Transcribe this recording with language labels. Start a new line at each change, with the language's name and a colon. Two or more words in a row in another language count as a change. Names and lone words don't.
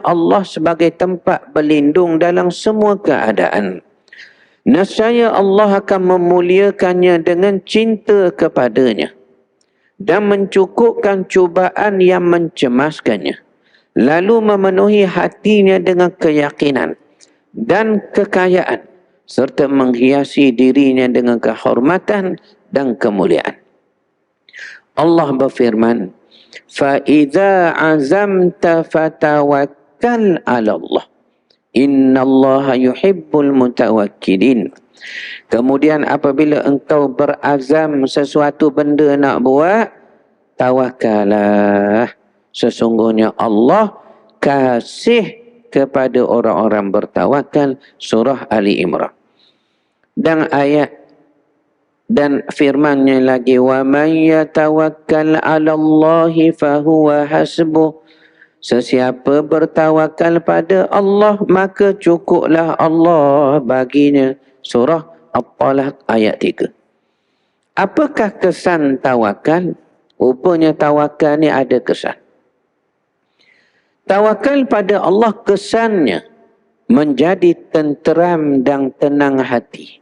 Malay: Allah sebagai tempat berlindung dalam semua keadaan, nescaya Allah akan memuliakannya dengan cinta kepadanya dan mencukupkan cubaan yang mencemaskannya, lalu memenuhi hatinya dengan keyakinan dan kekayaan serta menghiasi dirinya dengan kehormatan dan kemuliaan. Allah berfirman,
Arabic: فَإِذَا عَزَمْتَ فَتَوَكَّلْ عَلَى اللَّهِ إن الله يحب المتوكلين.
Malay: Kemudian apabila engkau berazam sesuatu benda nak buat, tawakkallah. Sesungguhnya Allah kasih kepada orang-orang bertawakal. Surah Ali Imran. Dan ayat dan firman-Nya lagi,
Arabic: ومن يتوكل على الله فهو حسبه.
Malay: Sesiapa bertawakal pada Allah, maka cukuplah Allah baginya. Surah At-Talaq ayat 3. Apakah kesan tawakal? Rupanya tawakal ni ada kesan. Tawakal pada Allah kesannya menjadi tenteram dan tenang hati.